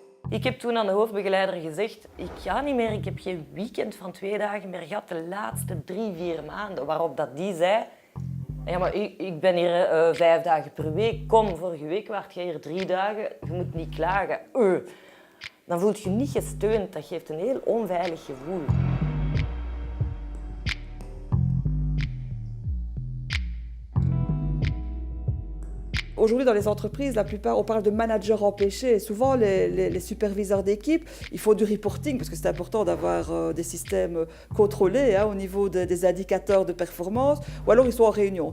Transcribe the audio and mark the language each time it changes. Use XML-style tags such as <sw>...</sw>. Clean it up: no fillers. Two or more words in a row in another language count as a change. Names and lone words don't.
<nl>Ik heb toen aan de hoofdbegeleider gezegd, ik ga niet meer, ik heb geen weekend van 2 dagen meer gehad de laatste 3-4 maanden. Waarop dat die zei, ja, maar ik ben hier 5 dagen per week, kom, vorige week waart jij hier 3 dagen, je moet niet klagen. Dan voel je je niet gesteund, dat geeft een heel onveilig gevoel.</nl> <fr>Aujourd'hui, dans les entreprises, la plupart, on parle de managers empêchés. Souvent, les superviseurs d'équipe, il faut du reporting, parce que c'est important d'avoir des systèmes contrôlés au niveau des indicateurs de performance, ou alors ils sont en réunion.</fr>